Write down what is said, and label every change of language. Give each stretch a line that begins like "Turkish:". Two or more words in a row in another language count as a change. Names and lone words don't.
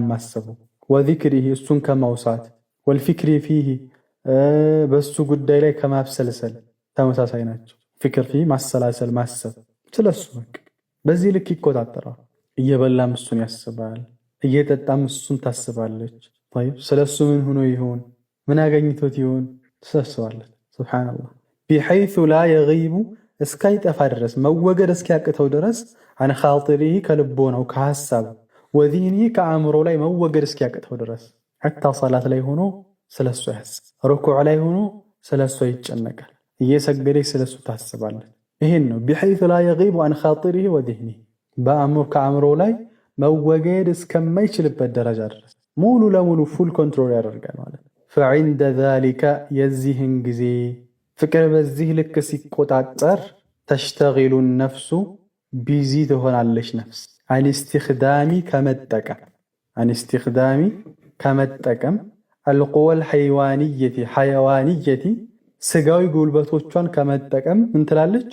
Amharic: ማሰቡ፣ ወዚክሪሂ እሱን ከማውሳት፣
Arabic: والفكر فيه
Amharic: በሱ ጉዳይ ላይ ከማብሰልሰል ተመሳሳይ ናቸው። ፍቅር ፊ ማሰላሰል ማሰብ ስለሱ በቃ በዚህ ልክ ይቆጣጠራል። እየበላም እሱን ያስባል፣ እየጠጣም እሱን ታስባለች። طيب ስለሱ ምን ሆኖ ይሆን ምን አገኝቶት ይሆን ተሰስባለች። ሱብሃንአላህ
Arabic: بحيث لا يغيب
Amharic: እስካይጠፋ ድረስ መወገድ እስኪያቅተው ድረስ
Arabic: عن خاطره
Amharic: ከልቦናው ከሐሳብ ወዚህኒ ከአእምሮ ላይ መወገድ እስኪያቅተው ድረስ
Arabic: حتى صلاة
Amharic: ላይ ሆኖ ስለሱ ያስብ፣ ሩኩዕ ላይ ሆኖ ስለሱ ይጨነቃል፣ እየሰገደች ስለሱ ታስባለች። ይሄን ነው
Arabic: بحيث لا يغيب عن خاطره وذهنه
Amharic: ከአእምሮ ላይ መወገድ እስከማይችልበት ደረጃ ድረስ ሙሉ ለሙሉ
English: full control
Amharic: ያደርጋል ማለት ነው።
Arabic: فعند ذلك
Amharic: የዚህን ጊዜ ፍቅር በዚህ ልክ ሲቆጣጠር ተሽተጊሉ ነፍሱ ቢዚ ትሆናለች ነፍስ
Arabic: عن استخدام
Amharic: ከመጠቀም
Arabic: القوى الحيوانية
Amharic: ስጋዊ ጉልበቶቿን ከመጠቀም ምን ትላለች?